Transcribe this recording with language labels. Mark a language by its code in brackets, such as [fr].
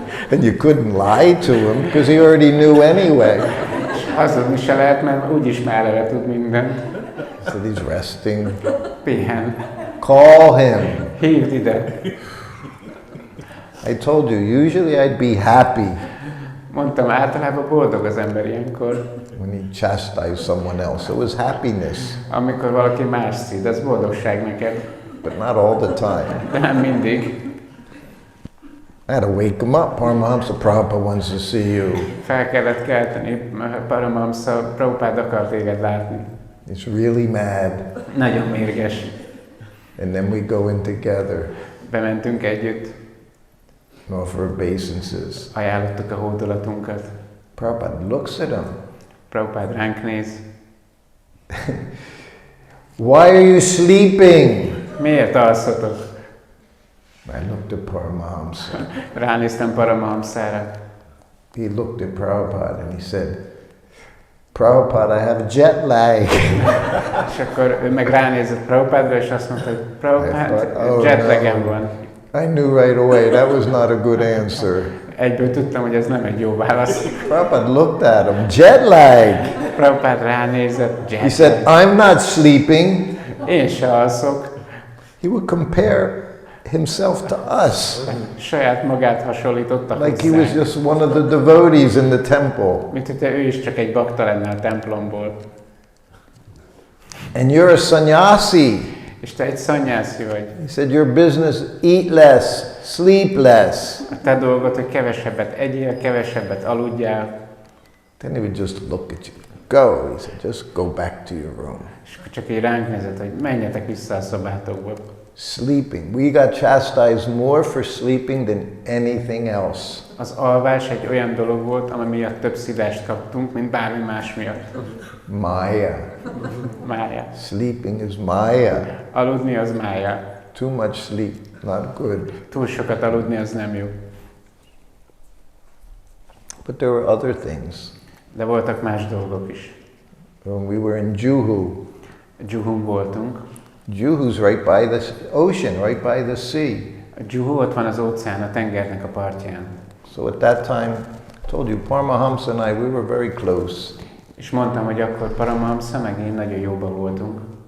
[en] And you couldn't lie to him because he already knew anyway. [hu] Hazudni se lehet, mert úgyis már eleve tud mindent. [en] So he's resting. [hu] Pihen. [en] Call him. [hu] Hívd ide. [en] I told you, usually I'd be happy. [hu] Mondtam, általában boldog az ember ilyenkor. [en] When he chastised someone else, it was happiness. [hu] Amikor valaki más szíd, ez boldogság neked. [en] But not all the time. [hu] De nem mindig. [en] I had to wake him up. Paramahamsa Prabhupada wants to see you. [hu] Fel kellett kelteni, Paramahamsa Prabhupada akar téged látni. [en] He's really mad. [hu] Nagyon mérges. [en] And then we go in together. [hu] Bementünk együtt. [en] Offer obeisances. [hu] Ajánlottuk a hódolatunkat. [en] Prabhupada looks at him. [hu] Prabhupada ránk néz. [en] Why are you sleeping? [hu] Miért alszotok? [en] I looked at Paramahamsa. [hu] Ránéztem Paramahamsára. [en] He looked at Prabhupada and he said, Prabhupada, I have jet lag. [hu] És akkor ő meg ránézett Prabhupádra, és azt mondta, hogy Prabhupada, jetlagem van. [en] I knew right away that was not a good answer. [hu] Egyből tudtam, hogy ez nem egy jó válasz. [en] Prabhupada looked at him, jet lag. [hu] Prabhupada ránézett, jet [en] He said, I'm not sleeping. [hu] Én se alszok. [en] He would compare himself to us. [hu] Saját magát hasonlította [en] Like he was just one of the devotees in the temple. [hu] Mint hogyha ő is csak egy bakta lenne a templomból. [en] And you're a sannyasi. [hu] És te egy szanyászi vagy. [en] He said, your business, eat less, sleep less. [hu] A te dolgod, hogy kevesebbet egyél, kevesebbet aludjál. [en] Then he would just look at you. Go, he said, just go back to your room. [hu] És akkor csak így ránk nézett, hogy menjetek vissza a szobátokba. [en] Sleeping. We got chastised more for sleeping than anything else. [hu] Az alvás egy olyan dolog volt, ami miatt több szívást kaptunk, mint bármi más miatt. [en] Maya. [hu] Mája. [en] Sleeping is Maya. [hu] Aludni az mája. [en] Too much sleep, not good. [hu] Túl sokat aludni az nem jó. [en] But there were other things. [hu] De voltak más dolgok is. [en] When we were in Juhu, [hu] Juhun voltunk. [en] Juhu's right by the ocean, right by the sea. [hu] A Juhu ott van az óceán, a tengernek a partján. [en] So at that time, I told you, Paramahamsa and I, we were very close. [hu] És mondtam, hogy akkor Paramahamsa meg én nagyon jóban voltunk.